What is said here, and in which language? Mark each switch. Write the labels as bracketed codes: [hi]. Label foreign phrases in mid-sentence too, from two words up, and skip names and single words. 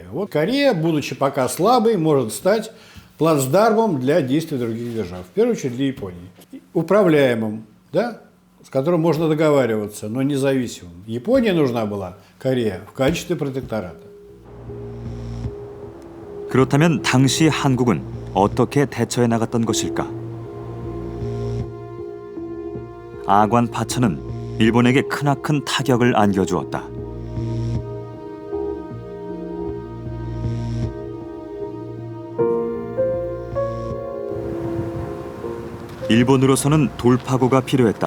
[ru] Вот Корея, будучи пока слабой, может стать плацдармом для действий других держав. В первую очередь для Японии. Управляемым, да, с которым можно договариваться, но независимым. Японии нужна была Корея в качестве протектората. [ko] 그렇다면 당시 한국은 어떻게 대처해 나갔던 것일까? 아관 파천은 일본에게 크나큰 타격을 안겨주었다. 일본으로서는 돌파구가 필요했다.